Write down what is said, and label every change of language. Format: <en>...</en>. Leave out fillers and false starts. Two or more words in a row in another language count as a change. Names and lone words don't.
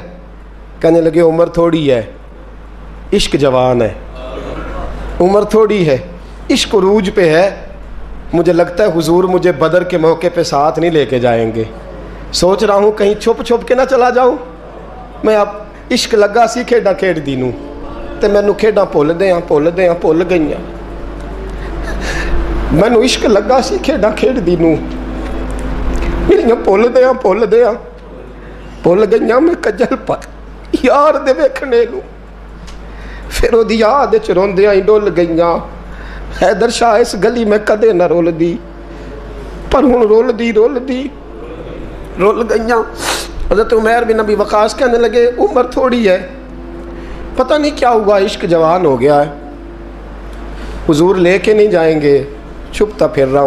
<ur>کہنے لگے عمر تھوڑی ہے, عشق جوان ہے, عمر تھوڑی ہے, عشق عروج پہ ہے. مجھے لگتا ہے حضور مجھے بدر کے موقع پہ ساتھ نہیں لے کے جائیں گے. سوچ رہا ہوں کہیں چھپ کے نہ چلا جاؤں.</ur> <pa>میں اب عشق لگا سی کھیڈاں کھیڈ دی نوں, تے مینوں کھیڈاں بھول گئیاں. مینوں عشق لگا سی کھیڈاں کھیڈ دی نوں, میریاں بھول گئیاں. میں کجل پر یار دے ویکھنے نوں, پھر وہ دی یاد وچ روندیاں ہی ڈول گئیاں. حیدر شاہ اس گلی میں کدے نہ رول دی, پر ہن رول گئیاں.</pa> <ur>حضرت عمیر بن ابی وقاص کہنے لگے عمر تھوڑی ہے, پتہ نہیں کیا ہوا, عشق جوان ہو گیا ہے, حضور لے کے نہیں جائیں گے, چھپتا پھر رہا ہوں.</ur>